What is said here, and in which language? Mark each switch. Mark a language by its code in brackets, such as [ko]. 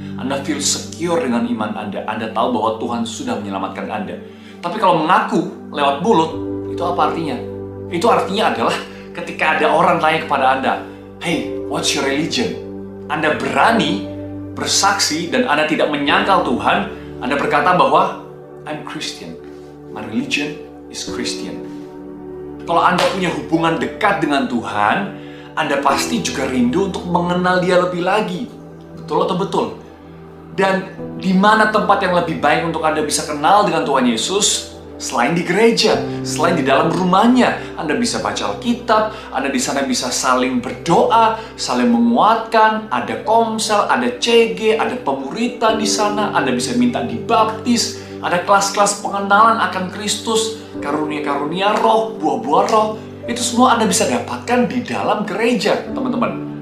[id] Anda [en] feel secure [id] dengan iman Anda. Anda tahu bahwa Tuhan sudah menyelamatkan Anda. Tapi kalau mengaku lewat mulut, itu apa artinya? Itu artinya adalah ketika ada orang tanya kepada Anda, [en] "Hey, what's your religion?" [id] Anda berani bersaksi dan Anda tidak menyangkal Tuhan. Anda berkata bahwa [en] I'm Christian. My religion is Christian. [id] Kalau Anda punya hubungan dekat dengan Tuhan, Anda pasti juga rindu untuk mengenal Dia lebih lagi. Betul atau betul? Dan di mana tempat yang lebih baik untuk Anda bisa kenal dengan Tuhan Yesus? Selain di gereja, selain di dalam rumahnya, Anda bisa baca Alkitab, Anda di sana bisa saling berdoa, saling menguatkan, ada komsel, ada CG, ada pemuritan di sana, Anda bisa minta dibaptis, ada kelas-kelas pengenalan akan Kristus, karunia-karunia roh, buah-buah roh, itu semua Anda bisa dapatkan di dalam gereja, teman-teman.